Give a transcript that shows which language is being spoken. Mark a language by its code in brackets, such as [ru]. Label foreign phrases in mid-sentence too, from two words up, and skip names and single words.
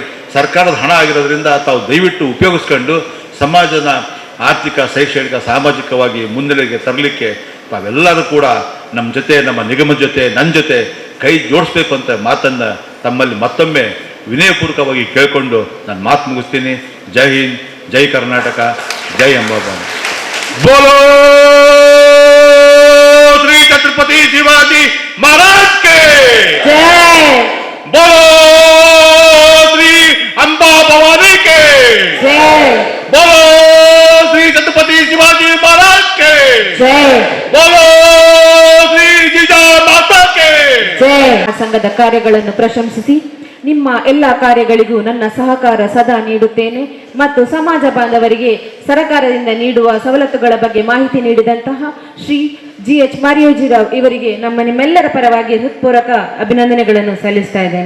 [kn] ಸರ್ಕಾರದ ಹಣ ಆಗಿರೋದ್ರಿಂದ ತಾವು ದಯವಿಟ್ಟು ಉಪಯೋಗಿಸ್ಕೊಂಡು ಸಮಾಜನ ಆರ್ಥಿಕ, ಶೈಕ್ಷಣಿಕ, ಸಾಮಾಜಿಕವಾಗಿ ಮುನ್ನೆಲೆಗೆ ತರಲಿಕ್ಕೆ ತಾವೆಲ್ಲರೂ ಕೂಡ ನಮ್ಮ ಜೊತೆ, ನಮ್ಮ ನಿಗಮದ ಜೊತೆ, ನನ್ನ ಜೊತೆ ಕೈ ಜೋಡಿಸ್ಬೇಕು ಅಂತ ಮಾತನ್ನು ತಮ್ಮಲ್ಲಿ ಮತ್ತೊಮ್ಮೆ ವಿನಯಪೂರ್ವಕವಾಗಿ ಕೇಳಿಕೊಂಡು ನಾನು ಮಾತು ಮುಗಿಸ್ತೀನಿ. ಜೈ ಹಿಂದ್, ಜೈ ಕರ್ನಾಟಕ, ಜೈ ಅಂಬಾಭವಾನಿ. [hi] बोलो श्री छत्रपति शिवाजी महाराज के जय, बोलो श्री अंबा भवानी के जय, बोलो श्री छत्रपति शिवाजी महाराज के जय, बोलो श्री जीजा माता के ಜಯ. [kn] ಸಂಘದ ಕಾರ್ಯಗಳನ್ನು ಪ್ರಶಂಸಿಸಿ ನಿಮ್ಮ ಎಲ್ಲ ಕಾರ್ಯಗಳಿಗೂ ನನ್ನ ಸಹಕಾರ ಸದಾ ನೀಡುತ್ತೇನೆ ಮತ್ತು ಸಮಾಜ ಬಾಂಧವರಿಗೆ ಸರ್ಕಾರದಿಂದ ನೀಡುವ ಸವಲತ್ತುಗಳ ಬಗ್ಗೆ ಮಾಹಿತಿ ನೀಡಿದಂತಹ ಶ್ರೀ GH ಮರಿಯೋಜಿರಾವ್ ಇವರಿಗೆ ನಿಮ್ಮೆಲ್ಲರ ಪರವಾಗಿ ಹೃತ್ಪೂರ್ವಕ ಅಭಿನಂದನೆಗಳನ್ನು ಸಲ್ಲಿಸ್ತಾ ಇದ್ದೇನೆ.